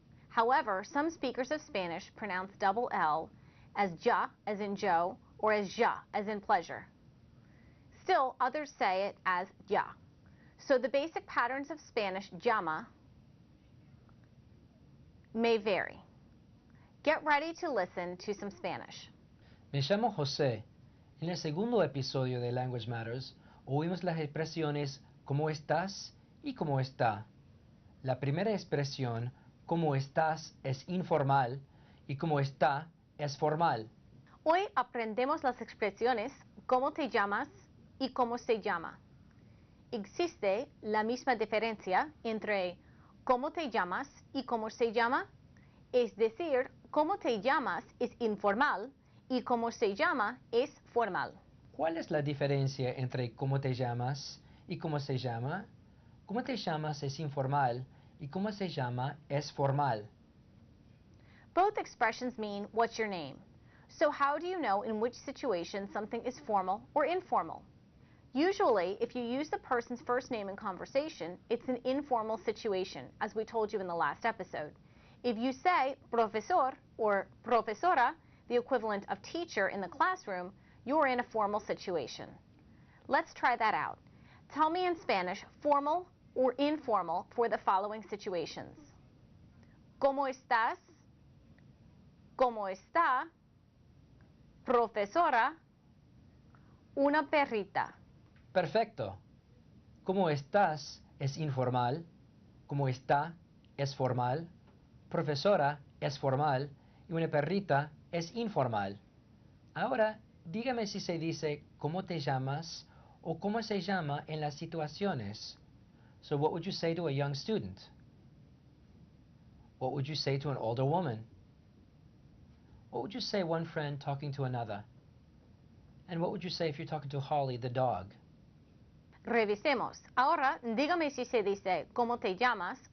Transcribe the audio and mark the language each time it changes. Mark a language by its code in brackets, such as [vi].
[en] However, some speakers of Spanish pronounce double L as ja, as in Joe, or as ja, as in pleasure. Still, others say it as ya. So the basic patterns of Spanish llama may vary. Get ready to listen to some Spanish. [es] Me llamo José. En el segundo episodio de Language Matters, oímos las expresiones ¿cómo estás? Y ¿cómo está? La primera expresión, ¿cómo estás? Es informal y ¿cómo está? Es formal. Hoy aprendemos las expresiones ¿cómo te llamas? Y ¿cómo se llama? ¿Existe la misma diferencia entre ¿cómo te llamas? Y ¿cómo se llama? Es decir, ¿cómo te llamas? Es informal y ¿cómo se llama? Es formal. ¿Cuál es la diferencia entre cómo te llamas y cómo se llama? ¿Cómo te llamas? Es informal y ¿cómo se llama? Es formal. [en] Both expressions mean what's your name. So how do you know in which situation something is formal or informal? Usually, if you use the person's first name in conversation, it's an informal situation, as we told you in the last episode. If you say profesor or profesora, the equivalent of teacher in the classroom, you're in a formal situation. Let's try that out. Tell me in Spanish formal or informal for the following situations. [es] ¿Cómo estás? ¿Cómo está? Profesora. Una perrita. Perfecto. ¿Cómo estás? Es informal. ¿Cómo está? Es formal. Profesora es formal y una perrita es informal. Ahora, dígame si se dice ¿cómo te llamas? O ¿cómo se llama en las situaciones? [en] So what would you say to a young student? What would you say to an older woman? What would you say one friend talking to another? And what would you say if you're talking to Holly the dog? [es] Revisemos. Ahora, dígame si se dice ¿cómo te llamas?